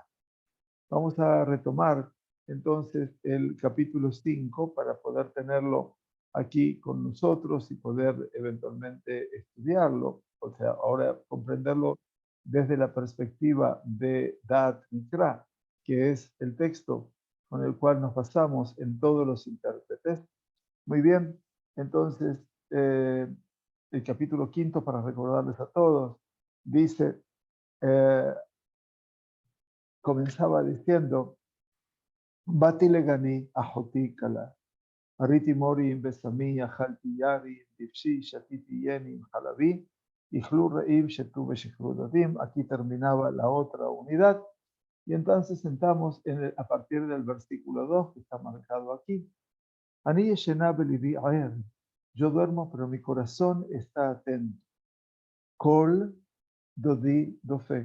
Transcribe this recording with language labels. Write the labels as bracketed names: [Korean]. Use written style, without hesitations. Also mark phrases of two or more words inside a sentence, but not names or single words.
[Spanish] Vamos a retomar entonces el capítulo 5 para poder tenerlo aquí con nosotros y poder eventualmente estudiarlo, o sea, ahora comprenderlo desde la perspectiva de Da'at Mikra, que es el texto con el cual nos basamos en todos los intérpretes. Muy bien, entonces el capítulo quinto, para recordarles a todos, dice, comenzaba diciendo, [Hebrew] באתי לגני אחתי כלה אריתי מורי עם בשמי אכלתי יערי דבשי שתיתי ייני עם חלבי אכלו רעים שתו ושכרו דודים. [Spanish] Aquí terminaba la otra unidad. Y entonces sentamos a partir del versículo 2, que está marcado aquí. [Hebrew] אני ישנה ולבי ער. [Spanish] Yo duermo, pero mi corazón está atento. [Hebrew] קול דודי דופק.